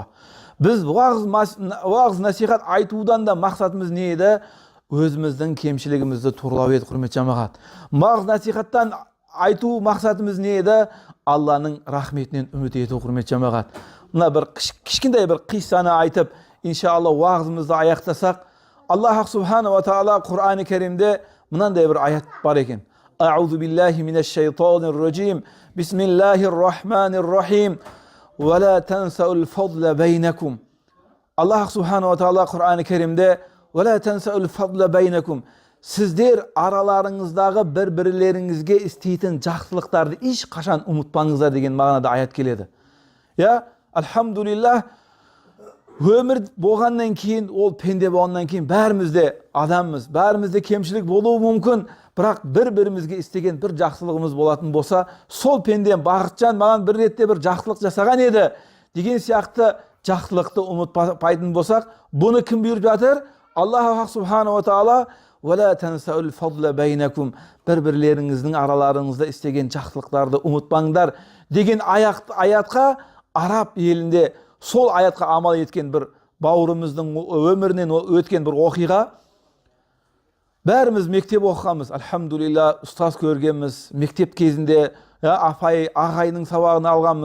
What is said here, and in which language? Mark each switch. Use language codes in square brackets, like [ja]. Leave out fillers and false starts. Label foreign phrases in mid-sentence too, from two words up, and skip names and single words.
[kk] Біз уағыз насихат айтудан да мақсатымыз не еді? Өзіміздің кемшілігімізді туралау еді, құрметті жамағат. Уағыз насихаттан айту мақсатымыз не еді? Алланың рахметінен үміт ету, құрметті жамағат. Мына бір кішкентай бір қиссаны айтып, иншалла уағызымызды аяқтасақ, Аллах [ar] سبحانه وتعالى [kk] Құр'ан-ы Кәрімде мынандай бір аят бар екен. [ar] أعوذ بالله من الشيطان الرجيم. بسم الله الرحمن الرحيم. ولا تنسوا الفضل بينكم. الله سبحانه وتعالى [kk] Құр'ан-ы Кәрімде [ar] ولا تنسوا الفضل بينكم. [kk] Сіздер араларыңыздағы бір-бірлеріңізге істейтін жақсылықтарды еш қашан ұмытпаңыздар деген мағынада аят келеді. Алхамдулиллах, өмір болғаннан кейін, ол пенде болғаннан кейін бәрімізде адаммыз, бәрімізде кемшілік болуы мүмкін, бірақ бір-бірімізге істеген бір жақсылығымыз болатын болса, сол пендем Бақытжан маған бір ретте бір жақсылық жасаған еді деген сияқты жақсылықты ұмытпайтын болсақ, бұны кім бұйырып жатыр? Аллах [ar] سبحانه وتعالى وَلَا تَنْسَعُ الْفَضْلَ بَيْنَكُمْ [kk] бір-бірлеріңіздің араларыңызда істеген жақсылықтарды ұмытпаңдар деген аятқа араб елінде сол аятқа амал еткен бір бауырымыздың өмірінен өткен бір оқиға. Бәріміз мектеп оқығанбыз, альхамдулилла, ұстаз көргенбіз, мектеп кезінде ағайының сабағын алғанбыз.